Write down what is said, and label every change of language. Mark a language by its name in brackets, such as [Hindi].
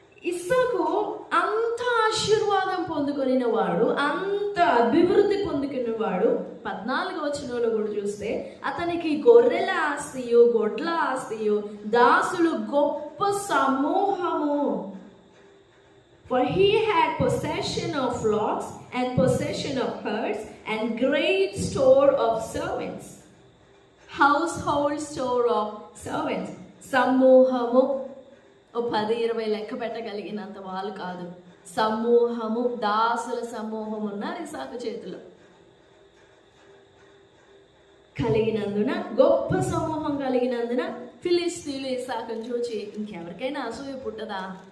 [Telugu] ఇస్సాకు అంత ఆశీర్వాదం పొందుకొనిన వాడు, అంత అభివృద్ధి పొందుకున్న వాడు. 14వ వచనంలో కూడా చూస్తే అతనికి గొర్రెల ఆస్తియు, గొడ్ల ఆస్తియు, దాసులు గొప్ప సమూహము. [English] For he had possession of flocks and possession of herds and great store of servants. Household store of servants. [Telugu] సమూహము 10-20 లెక్క పెట్టగలిగినంత వాళ్ళు కాదు, సమూహము, దాసుల సమూహం ఉన్నారు ఇస్సాకు చేతిలో. కలిగినందున, గొప్ప సమూహం కలిగినందున ఫిలిష్తీయులు ఇస్సాకును చూచి ఇంకెవరికైనా అసూయ పుట్టదా?